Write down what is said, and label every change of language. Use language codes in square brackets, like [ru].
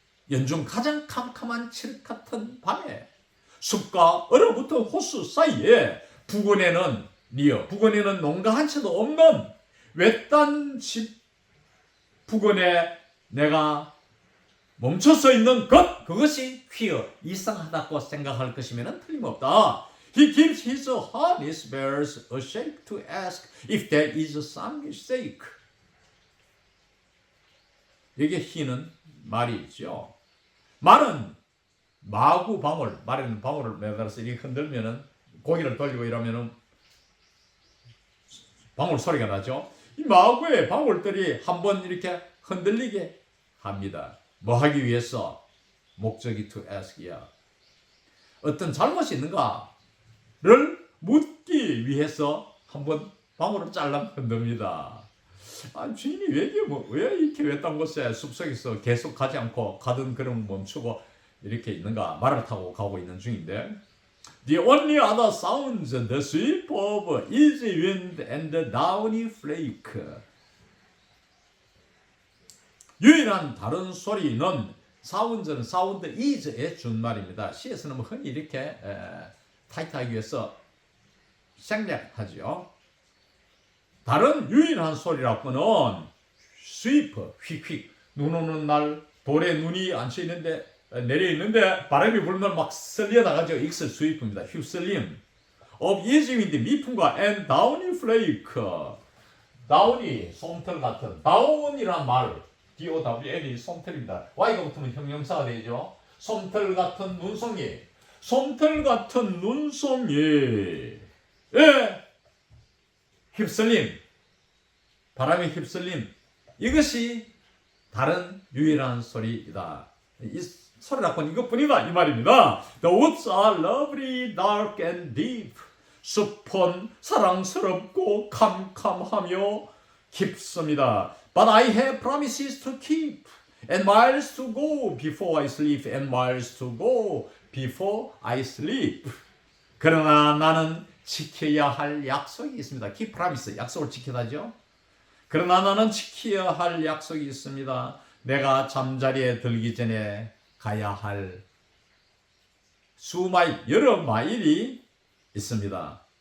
[ko] 연중 가장 캄캄한 칠흑 같은 밤에 숲과 얼어붙은 호수 사이에 부근에는 농가 한 채도 없는 외딴 집 부근에 내가 멈춰서 있는 것, 그것이 퀴어 이상하다고 생각할 것이면 틀림없다. [en] He gives his harness bearers a shake to ask if there is some mistake. [ko] 여기에 he는 말이죠. 말은 마구 방울, 말에는 방울을 매달아서 이렇게 흔들면은 고기를 돌리고 이러면은 방울 소리가 나죠. 이 마구의 방울들이 한번 이렇게 흔들리게 합니다. 뭐 하기 위해서? 목적이 to ask이야. 어떤 잘못이 있는가를 묻기 위해서 한번 방울을 짤랑 흔듭니다. 주인이 왜 이렇게 외딴 곳에 숲속에서 계속 가지 않고 가던 걸음 멈추고 이렇게 있는가? 말을 타고 가고 있는 중인데 [en] The only other sounds the sweep of easy wind and the downy flake. [ko] 유일한 다른 소리는 사운드는 사운드 is의 준말입니다. 시에서는 흔히 이렇게 타이트하기 위해서 생략하죠. 다른 유일한 소리라고는 sweep, 휙휙, 눈 오는 날 돌에 눈이 앉혀 있는데 내려 있는데 바람이 불면 막 쓸려 나가죠. 이것을 sweep입니다. 휩쓸림. [en] of easy wind, 미풍과 and downy flake. [ko] 다운이 솜털 같은 다운이란 말 DOWN이 솜털입니다. Y가 붙으면 형용사가 되죠. 솜털 같은 눈송이. 솜털 같은 눈송이. 예. 휩쓸림. 바람의 휩쓸림. 이것이 다른 유일한 소리이다. 이 소리라고는 이것뿐이다 이 말입니다. [en] The woods are lovely, dark and deep. [ko] 숲은 사랑스럽고 캄캄하며 깊습니다. [en] But I have promises to keep and miles to go before I sleep and miles to go before I sleep. [ko] 그러나 나는 지켜야 할 약속이 있습니다. Keep promise, 약속을 지켜야죠. 그러나 나는 지켜야 할 약속이 있습니다. 내가 잠자리에 들기 전에 가야 할 수마일, 여러 마일이 있습니다.